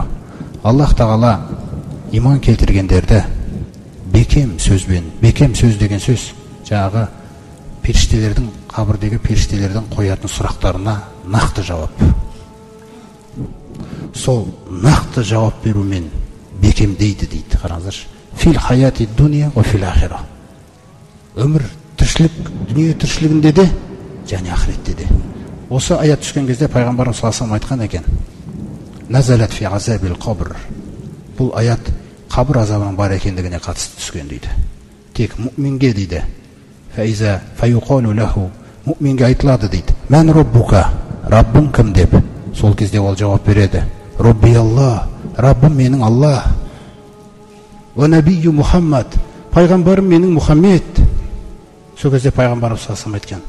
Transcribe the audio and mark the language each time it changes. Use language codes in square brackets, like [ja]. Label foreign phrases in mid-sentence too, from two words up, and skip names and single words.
[kk] Аллах Тағала иман келтіргендерді бекем сөз деген сөз жаңағы періштелердің, қабірдегі періштелердің қоятын сұрақтарына нақты жауап. Сол нақты жауап берумен бекемдейді дейді. Қараңыздаршы. [ar] في الحياة الدنيا وفي الآخرة. [kk] Өмір, тіршілік, дүние тіршілігінде де және ақыретте де. Осы аят түскен кезде пайғамбарымыз [ar] صلى الله عليه [kk] айтқан екен. [ar] نزلت في عذاب القبر. [kk] Бұл аят қабір азабының бар екендігіне қатысты түскен дейді. Тек мұъминге дейді. [ar] فإذا فيقال له. [kk] Мұъминге айтылады дейді. [ar] من ربك? [kk] Раббың кім деп. Сол кезде ол жауап береді. [ar] ربي الله. [kk] Раббым менің Аллах. [ar] ونبيي محمد. [kk] Пайғамбарым менің Мұхаммед. Сол кезде пайғамбарымыз [ar] صلى الله عليه [kk] айтқан.